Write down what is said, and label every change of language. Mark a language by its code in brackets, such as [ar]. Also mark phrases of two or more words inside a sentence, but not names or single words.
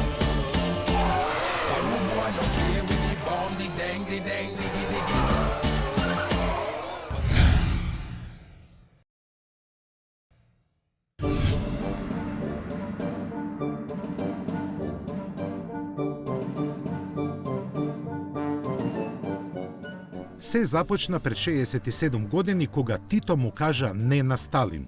[en] I don't know, I don't care with the bomb, the dang, diggy diggy. [mk] Се започна пред 67 години кога Тито му кажа не на Сталин.